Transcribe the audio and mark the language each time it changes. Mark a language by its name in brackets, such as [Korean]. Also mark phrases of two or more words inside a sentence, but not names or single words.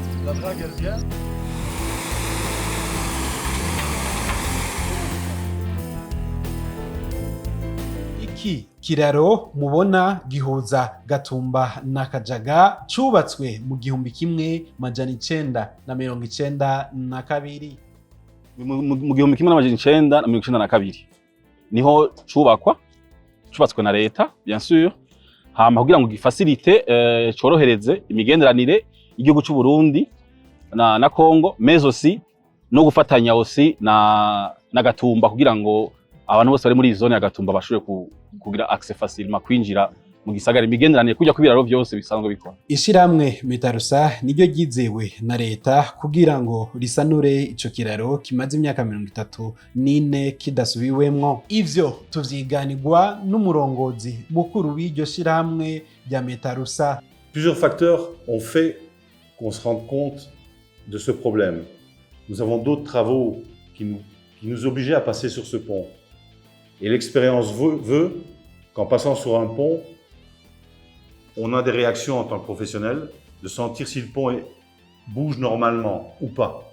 [French] La drague, elle vient. [Rundi] Iki kiraro mubona gihuza Gatumba na Kajaga cubatswe mu 1992 mu gihumbi kimwe n'amajana icenda na mirongo icenda na kabiri niho cubatswe na leta [French] bien sûr, [Rundi] hama kugira ngo gifasilite corohereze imigenderanire y'igihugu c'u Burundi na Congo, [French] mais aussi [Rundi] no gufatanya aussi na Gatumba kugira ngo abantu bose bari muri zone ya Gatumba bashobore kugira [French] accès facilement [Rundi] kwinjira mu gisagara, imigenderanire kujya kubiraro byose bisanzwe bikora. Ishiramwe Metarusa niryo ryizewe na leta kugira ngo risanure ico kiraro kimaze imyaka 34 kidasubiwemwo. Ivyo tuvyiganirwa n'umurongozi mukuru w'iryo shiramwe rya Metarusa. [French] Plusieurs facteurs ont fait qu'on se rende compte de ce problème. Nous avons d'autres travaux qui nous obligeaient à passer sur ce pont. Et l'expérience veut qu'en passant sur un pont, on a des réactions en tant que professionnel, de sentir si le pont bouge normalement ou pas.